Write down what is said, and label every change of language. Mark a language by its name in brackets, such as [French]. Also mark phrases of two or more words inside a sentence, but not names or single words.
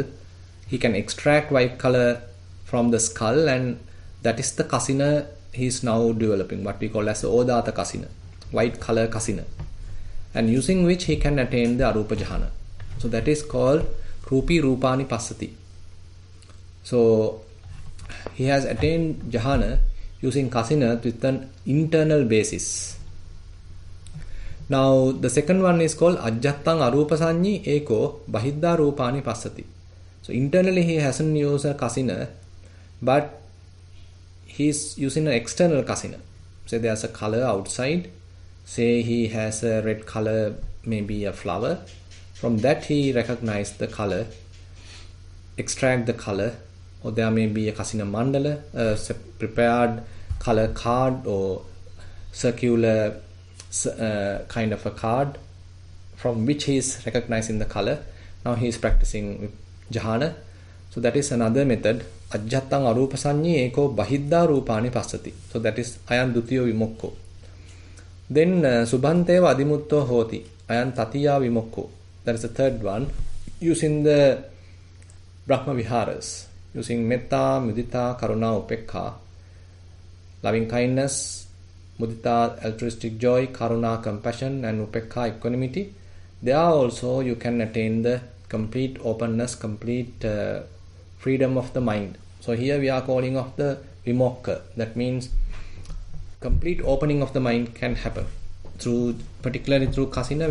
[English] He can extract white color from the skull, and that is the kasina he is now developing, what we call as the [Pali] odata kasina, [English] white color kasina, and using which he can attain the [Pali] arupa jhana. [English] So that is called [Pali] rupi rupani passati. [English] So he has attained jhana using kasina with an internal basis. Now the second one is called [Pali] ajjattang arupa sanyi eko bahidda rupani passati. [English] So internally he hasn't used a kasina, but he is using an external kasina. Say there's a color outside, say he has a red color, maybe a flower. From that he recognized the color, extract the color, or there may be a kasina mandala, a prepared color card or circular kind of a card from which he is recognizing the color. Now he is practicing with jhana. So that is another method. [Pali] Ajjattang arupa sanyi eko bahidda rupani passati. [English] So that is [Pali] ayan dutiyo vimokko. Then subhanteva adimutto hoti, ayan tatiya vimokko. [English] That is the third one, using the Brahma Viharas, using [Pali] metta, mudita, karuna, upekha, [English] loving kindness, mudita, altruistic joy, karuna, compassion, and upekha, equanimity. There also you can attain the complete openness, complete freedom of the mind. So here we are calling of the vimokka. That means complete opening of the mind can happen through, particularly through kasina.